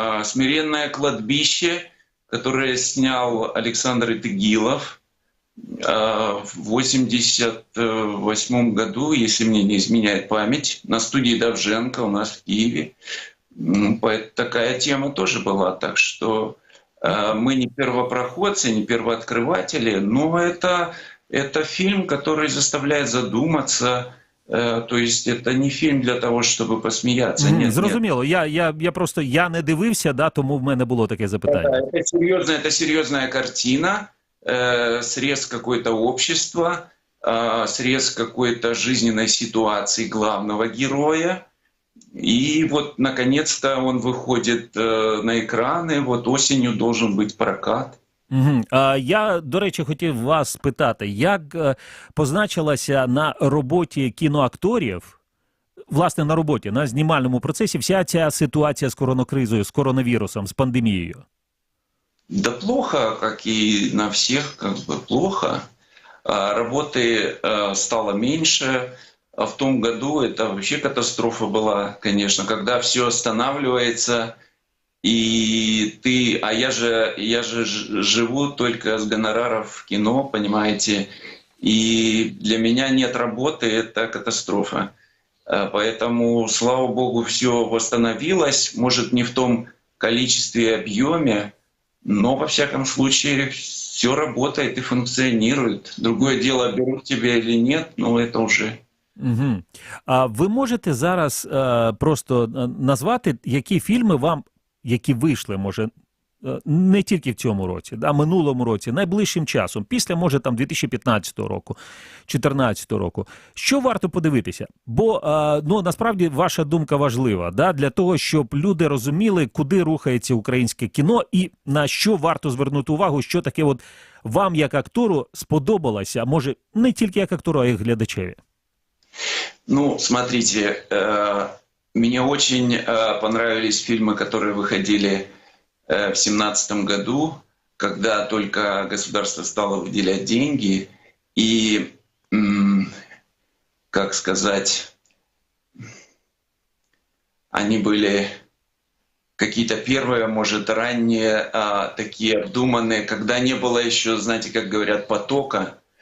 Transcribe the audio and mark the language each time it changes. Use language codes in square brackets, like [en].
[ru] «Смиренное кладбище», которое снял Александр Итыгилов в 1988 году, если мне не изменяет память, на студии Довженко у нас в Киеве. Такая тема тоже была, так что мы не первопроходцы, не первооткрыватели, но это фильм, который заставляет задуматься. То есть это не [uk] фільм для того, щоб посміятися. Ні, зрозуміло. Я просто не дивився, да, тому в мене було таке запитання. [ru] Это серьезная картина, срез какой-то общества, срез какой-то жизненной ситуации главного героя. И вот, наконец-то, он выходит на экраны. Вот осенью должен быть прокат. Угу. [uk] Я, до речі, хотів вас спитати, як позначилася на роботі кіноакторів, власне, на роботі, на знімальному процесі вся ця ситуація з коронакризою, з коронавірусом, з пандемією? [ru] Да плохо, как и на всех, как бы плохо. Работы стало меньше. В том году это вообще катастрофа была, конечно, когда все останавливается. И я же живу только с гонораров в кино, понимаете, и для меня нет работы, это катастрофа. Поэтому, слава богу, все восстановилось, может, не в том количестве и объеме, но, во всяком случае, все работает и функционирует. Другое дело, берут тебя или нет, но это уже... Угу. [uk] А ви можете зараз просто назвати, які фільми вам, які вийшли, може, не тільки в цьому році, а минулому році, найближчим часом, після, може, там 2015 року, 2014 року, що варто подивитися? Бо, ну, насправді, ваша думка важлива, да, для того, щоб люди розуміли, куди рухається українське кіно і на що варто звернути увагу, що таке от вам, як актору, сподобалося, а може, не тільки як актору, а й глядачеві. [ru] Ну, смотрите, мне очень понравились фильмы, которые выходили в 2017 году, когда только государство стало выделять деньги, и, как сказать, они были какие-то первые, может, ранние, такие обдуманные, когда не было еще, знаете, как говорят, потока.